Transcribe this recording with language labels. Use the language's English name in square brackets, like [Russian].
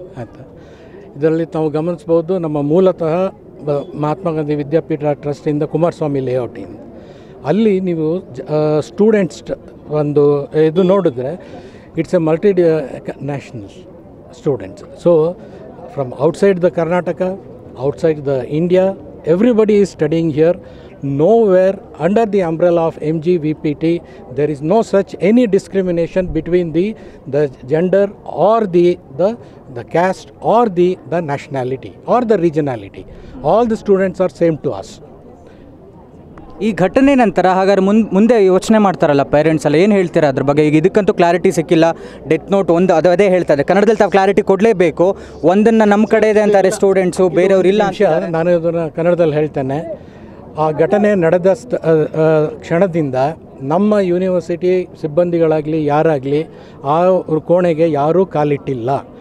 [Kannada] ಆಯಿತಾ, ಇದರಲ್ಲಿ ತಾವು ಗಮನಿಸ್ಬೋದು, ನಮ್ಮ ಮೂಲತಃ ಮಹಾತ್ಮ ಗಾಂಧಿ ವಿದ್ಯಾಪೀಠ ಟ್ರಸ್ಟಿಂದ ಕುಮಾರಸ್ವಾಮಿ ಲೇಔಟಿಂದ ಅಲ್ಲಿ ನೀವು ಸ್ಟೂಡೆಂಟ್ಸ್ ಒಂದು ಇದು ನೋಡಿದ್ರೆ [English] It's a multi national students. So from outside the Karnataka, outside the India, everybody is studying here. Nowhere under the umbrella of MGVPT there is no such any discrimination between the gender or the caste or the nationality or the regionality. All the students are same to us. [Kannada] ಈ ಘಟನೆ ನಂತರ ಹಾಗಾದ್ರೆ ಮುಂದೆ ಯೋಚನೆ ಮಾಡ್ತಾರಲ್ಲ parents ಎಲ್ಲ, ಏನು ಹೇಳ್ತೀರಾ ಅದ್ರ ಬಗ್ಗೆ? ಈಗ ಇದಕ್ಕಂತೂ ಕ್ಲಾರಿಟಿ ಸಿಕ್ಕಿಲ್ಲ. ಡೆತ್ ನೋಟ್ ಒಂದು ಅದೇ ಹೇಳ್ತಾ ಇದೆ. ಕನ್ನಡದಲ್ಲಿ ತಾವು ಕ್ಲಾರಿಟಿ ಕೊಡಲೇಬೇಕು. ಒಂದನ್ನು ನಮ್ಮ ಕಡೆ ಇದೆ ಅಂತಾರೆ ಸ್ಟೂಡೆಂಟ್ಸು, ಬೇರೆಯವ್ರು ಇಲ್ಲ ಅಂತ. ನಾನು ಇದನ್ನು ಕನ್ನಡದಲ್ಲಿ ಹೇಳ್ತೇನೆ. ಆ ಘಟನೆ ನಡೆದ ಕ್ಷಣದಿಂದ ನಮ್ಮ ಯೂನಿವರ್ಸಿಟಿ ಸಿಬ್ಬಂದಿಗಳಾಗಲಿ ಯಾರಾಗಲಿ ಆ ಕೋಣೆಗೆ ಯಾರೂ ಕಾಲಿಟ್ಟಿಲ್ಲ.